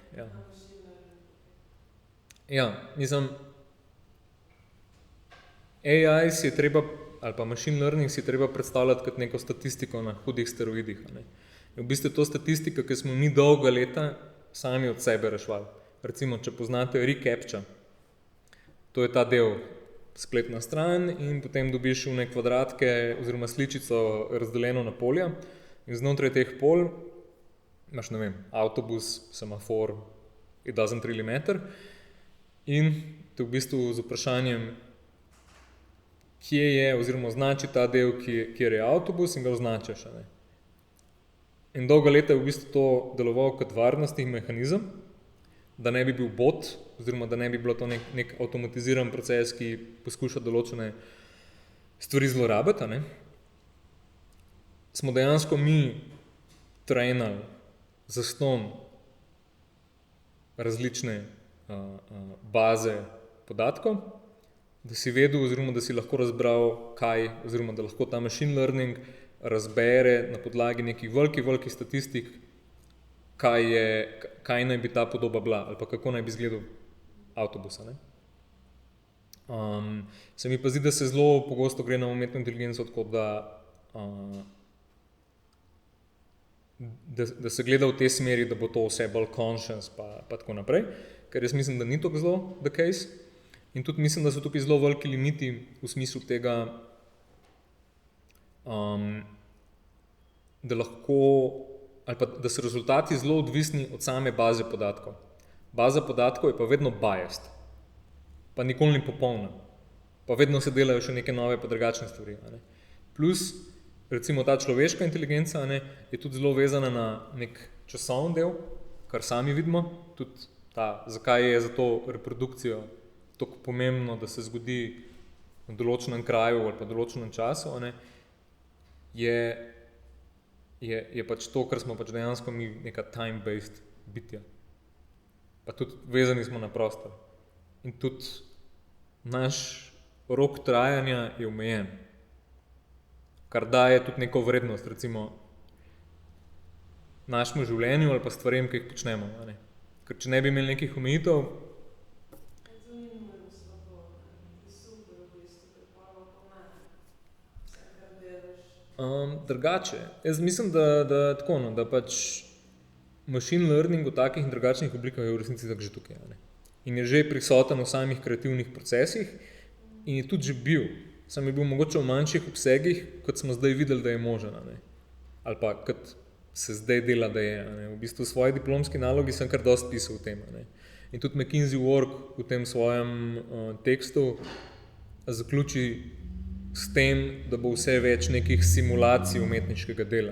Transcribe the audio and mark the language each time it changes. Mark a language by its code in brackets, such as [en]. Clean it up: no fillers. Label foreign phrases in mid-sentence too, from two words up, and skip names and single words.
[sl] Ja, mislim, AI si je treba, ali pa [en] machine learning [sl] si je treba predstavljati kot neko statistiko na hudih steroidih. V bistvu je to statistika, ki smo mi dolga leta sami od sebe rešvali. Recimo, če poznate reCAPTCHA, to je ta del, spletna stran in potem dobiš v nek kvadratke oziroma sličico razdeljeno na polja in znotraj teh polj imaš, ne vem, avtobus, semafor, [en] it doesn't really matter [sl] in te v bistvu z vprašanjem, kje je oziroma označi ta del, kjer je avtobus in ga označiš. Ne? In dolga leta je v bistvu to deloval kot varnostni mehanizem, da ne bi bil bot, oziroma da ne bi bilo to nek avtomatiziran proces, ki poskuša določene stvari zlorabiti. Ne? Smo dejansko mi trenali zastonj različne baze podatkov, da si vedel oziroma da si lahko razbral kaj, oziroma da lahko ta [en] machine learning [sl] razbere na podlagi nekih velikih statistik, kaj naj bi ta podoba bila ali pa kako naj bi izgledal avtobusa. Ne? Se mi pa zdi, da se zelo pogosto gre na umetno inteligenco tako, da se gleda v tej smeri, da bo to vse bolj conscious pa tako naprej, ker jaz mislim, da ni tako zelo [en] the case [sl] in tudi mislim, da so tukaj zelo veliki limiti v smislu tega, da lahko ali pa da so rezultati zelo odvisni od same baze podatkov. Baza podatkov je pa vedno biased, pa nikoli ni popolna, pa vedno se delajo še neke nove pa drugačne stvari. Ne? Plus, recimo ta človeška inteligenca je tudi zelo vezana na nek časovni del, kar sami vidimo, tudi zakaj je za to reprodukcijo tako pomembno, da se zgodi v določenem kraju ali pa določenem času, je pač to, kar smo pač dejansko mi neka time-based bitja. Pa tudi vezani smo na prostor. In tudi naš rok trajanja je omejen, kar daje tudi neko vrednost, recimo našemu življenju ali pa stvarem, ki jih počnemo. Ker če ne bi imeli nekih omejitev, drugače. Jaz mislim, da tako, da pač [en] machine learning [sl] v takih in drugačnih oblikah je v resnici tako že tukaj. In je že prisoten v samih kreativnih procesih in je tudi že bil. Sam je bil mogoče v manjših obsegih, kot smo zdaj videli, da je možen. Ali pa kot se zdaj dela, da je. V bistvu v svoji diplomski nalogi sem kar dosti pisal o tem. In tudi McKinsey Work v tem svojem tekstu zaključi s tem, da bo vse več nekih simulacij umetniškega dela.